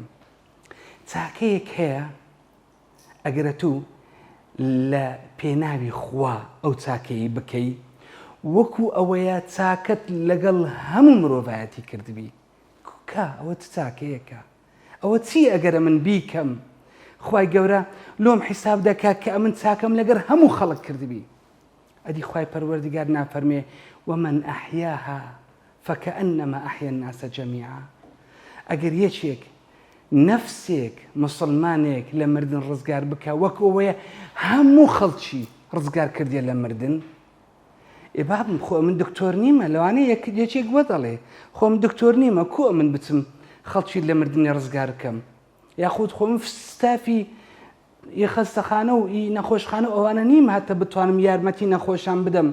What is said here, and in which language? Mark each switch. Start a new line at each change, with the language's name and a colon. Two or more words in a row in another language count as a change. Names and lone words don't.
Central Kurdish: چاکەیەک هەیە ئەگەرە تو لە پێناوی خوا ئەو چاکەی بکەی، وەکو ئەوەیە چاکەت لەگەڵ هەموو مرۆڤایەتی کردبی. کا ئەوە چاکەیەکە، ئەوە چی ئەگەرە من بیکەم خوای گەورە لۆم حیساب دەکا کە ئەمن چاکەم لەگەر هەموو خەڵک کردبی. ئەدی خوای پەروەردیگار نافەرمێ
Arabic: ومن ئەحیاها فكأنما أحيا الناس جميعا.
Central Kurdish: ئەگەر یەکێک نەفسێک مسلمانێک لە مردن ڕزگار بکە وەکو ئەوەیە هەموو خەڵکی ڕزگار کردێ لە مردن. ئێبابم خۆ من دکتۆر نیمە، لەوانەیە یەکێک وە دەڵێ خۆم دکتۆر نیمە، کۆ من بچم خەڵکی لە مردنی ڕزگار بکەم، یاخود خۆم ستافی خەستەخانە و نەخۆشخانە ئەوانە نیم هاتە بتوانم یارمەتی نەخۆشان بدەم.